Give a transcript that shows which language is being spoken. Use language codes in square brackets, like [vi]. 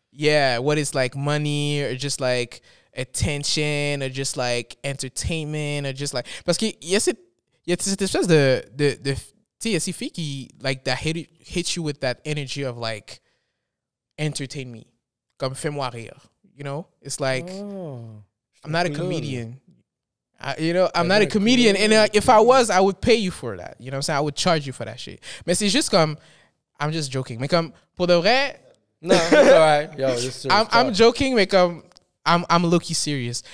[en] Yeah, what is like money or just like attention or just like entertainment or just like... [fr] Parce qu'il y a cette espèce de tu sais, il y a ces filles qui, like, [en] that hit you with that energy of like, entertain me. [fr] Comme fais-moi rire. [en] You know? It's like, I'm not a comedian. I'm not a comedian. And if I was, I would pay you for that. You know what I'm saying? I would charge you for that shit. [fr] Mais c'est juste comme, [en] I'm just joking. [fr] Mais comme, pour de vrai... [en] No, it's all right. Yo, this I'm joking, [fr] mais comme, [en] I'm low-key serious.